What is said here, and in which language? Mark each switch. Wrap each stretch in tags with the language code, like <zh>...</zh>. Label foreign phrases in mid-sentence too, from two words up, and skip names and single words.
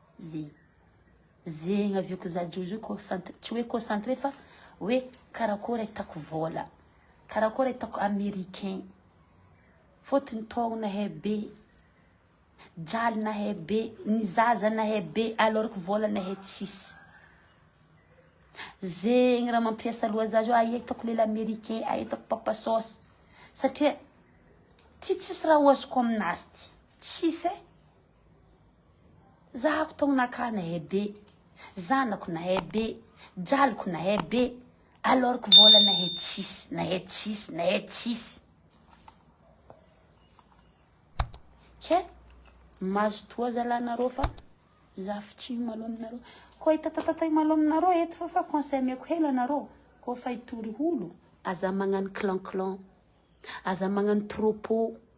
<mg>Zegny avioko za jojo concentré, tsy hoe concentré fa hoe karakory hitako vola. Karakory hitako américain. Fotony tong nahay be. Jaly nahay be, ny zaza nahay be,</mg> <fr>alors que</fr> <mg>vola nahay tsisy. Zegny raha mampiasa loha za zao hitako lelo américain, hitako papa sauce. Satria tsisy raha oazoko aminazy ty. Tsisy e. Zahako tongnaka nahay be, zanako nahay be, jaliko nahay be,</mg> <fr>alors que</fr> <mg>vola nahay tsisy, nahay tsisy, nahay tsisy. Ke mazo toa zalanareo fa za fitsy malo aminareo. Koa hitatatay malo aminareo eto fa conseil meko hela anareo. Koa fa hitory olo, aza magnano clan-clan, aza magnano troupeau.</mg>